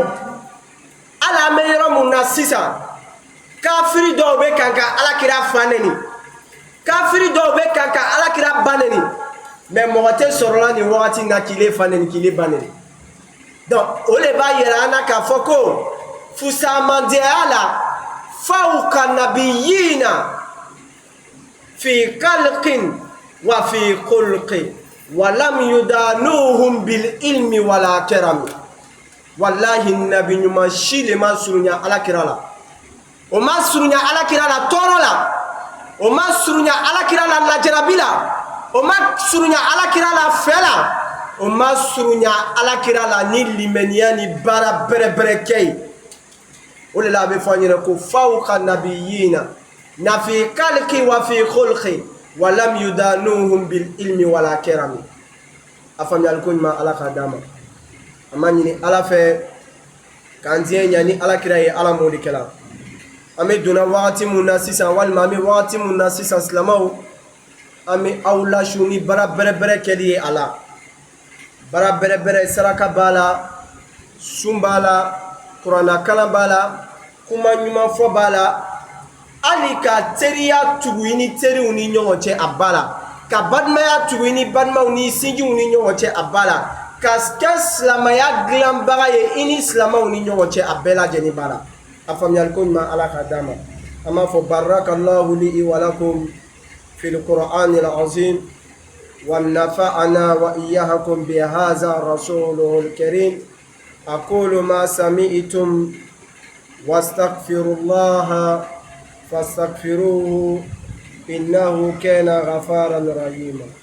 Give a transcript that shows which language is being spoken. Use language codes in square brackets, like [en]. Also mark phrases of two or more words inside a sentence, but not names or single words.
[bm] Hali an bɛ yɔrɔ mun na sisan, kafiri dɔw bɛ kan ka Alakira fa nɛni, kafiri dɔw bɛ kan ka Alakira ba nɛni, mais mɔgɔ tɛ sɔrɔla nin wagati in na k'i le fa nɛni k'i le ba nɛni. Donc o de b'a yira an na k'a fɔ ko fusamandenya la [ar] فوق نبيينا في خلق وفي خلق ولم يدانوهم بالعلم ولا كرم. [bm] Wallahi nabi ɲuman si le ma surunya Alakira la. O ma surunya Alakira la tɔɔrɔ la, o ma surunya Alakira la lajarabi la, o ma surunya Alakira la fɛ la, o ma surunya Alakira la ni limaniya ni baara bɛrɛbɛrɛ kɛ ye. O de la a bɛ fɔ an ɲɛna ko [ar] فوق نبيينا في خلق وفي خلق ولم يدانوهم بالعلم ولا كرم. [bm] A faamuyali ko ɲuman Ala k'a d'an ma. An b'a ɲini Ala fɛ k'an diɲɛ ɲa ni Alakira ye, Ala m'o de kɛla. An bɛ donna wagati mun na sisan, walima an bɛ wagati mun na sisan silamɛw, an bɛ aw lasu ni baara bɛrɛbɛrɛ kɛli ye a la. Baara bɛrɛbɛrɛ, saraka b'a la, sun b'a la, kuranna kalan b'a la, kuma ɲuman fɔ b'a la, hali ka teriya tugu i ni teriw ni ɲɔgɔn cɛ a b'a la, ka balimaya tugu i ni balimaw ni sinjiw ni ɲɔgɔn cɛ a b'a la, ka kɛ silamɛya dilanbaga ye i ni silamɛw ni ɲɔgɔn cɛ a bɛɛ lajɛlen b'a la. A faamuyali ko ɲuman Ala k'a d'an ma. An b'a fɔ [ar] بارك الله لي ولكم في القرآن العظيم ونفعنا وإياكم بهذا الرسول الكريم. أقول ما سمعتم واستغفر الله فاستغفروه إنه كان غفارا رحيما.